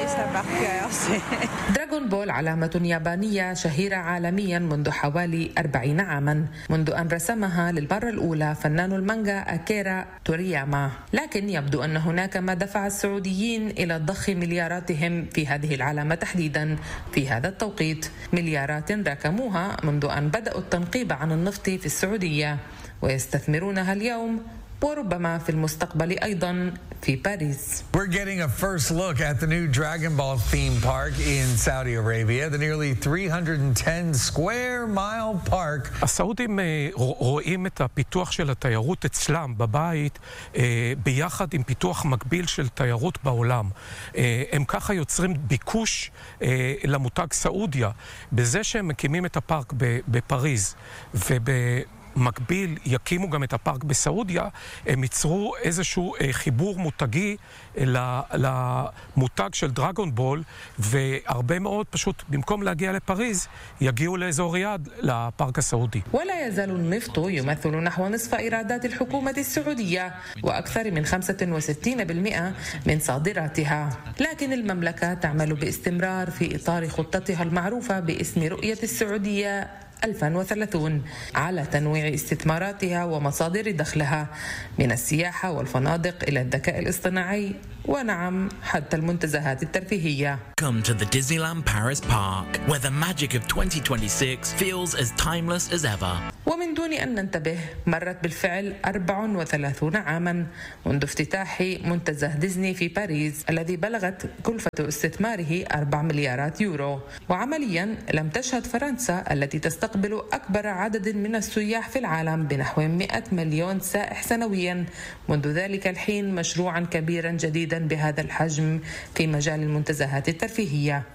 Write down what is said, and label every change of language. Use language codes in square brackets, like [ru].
[ar] دراغون بول علامة يابانية شهيرة عالميا منذ حوالي 40 عاما منذ أن رسمها للمرة الأولى فنان المانجا أكيرا تورياما، لكن يبدو أن هناك ما دفع السعوديين إلى ضخ ملياراتهم في هذه العلامة تحديدا في هذا التوقيت، مليارات راكموها منذ أن بدأوا التنقيب عن النفط في السعودية ويستثمرونها اليوم وربما في المستقبل أيضا في باريس. [en] We're getting a first look at the new Dragon Ball theme park in Saudi Arabia. The nearly 310 square mile park. [he] הסעודים רואים את הפיתוח של התיירות אצלם בבית ביחד עם פיתוח מקביל של תיירות בעולם. הם ככה יוצרים ביקוש למותג סעודיה בזה שהם מקימים את הפארק בפריז ובמקביל יקימו גם את הפארק בסעודיה, הם ייצרו איזשהו חיבור מותגי למותג של דרגון בול, והרבה מאוד פשוט במקום להגיע לפריז יגיעו לאזור יד לפארק הסעודי. [ar] ולא יזל النفط يمثل نحو نصف ايرادات الحكومه السعوديه واكثر من 65% من صادراتها، لكن المملكه تعمل باستمرار في اطار خطتها المعروفه باسم رؤيه السعوديه 2030 على تنويع استثماراتها ومصادر دخلها من السياحة والفنادق إلى الذكاء الاصطناعي ونعم حتى المنتزهات الترفيهية. [en] Come to the Disneyland Paris Park where the magic of 2026 feels as timeless as ever. [ar] ومن دون أن ننتبه مرت بالفعل 34 عاما منذ افتتاح منتزه ديزني في باريس الذي بلغت كلفة استثماره 4 مليارات يورو، وعمليا لم تشهد فرنسا التي تستقبل أكبر عدد من السياح في العالم بنحو 100 مليون سائح سنويا منذ ذلك الحين مشروعا كبيرا جديدا بهذا الحجم في مجال المنتزهات الترفيهية.